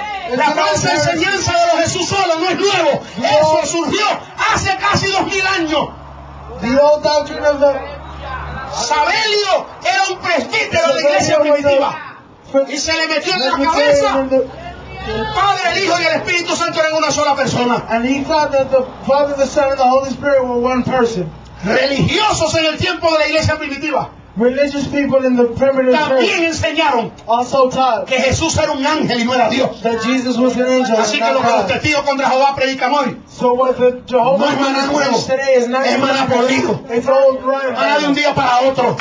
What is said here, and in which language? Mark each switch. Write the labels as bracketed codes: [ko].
[es] La falsa enseñanza de los Jesús solo no es nuevo. Eso surgió hace casi 2000 años. [en] The old doctrine of the [es] Sabelio era un presbítero de la iglesia primitiva y se le metió en la cabeza el Padre, el Hijo y el Espíritu Santo eran una sola persona. [en] And he thought that the Father, the Son and the Holy Spirit were one person. [es] Religiosos en el tiempo de la iglesia primitiva, [en] religious people in the primitive [es] también [en] church [es] enseñaron, [en] also taught, [es] que Jesús era un ángel y no era Dios. [en] That Jesus was an angel. [es] Así que lo que los testigos contra Jehová predican hoy, [en] so what the Jehovah's [es] no es maná nuevo, es maná podrido. Maná de un día para otro.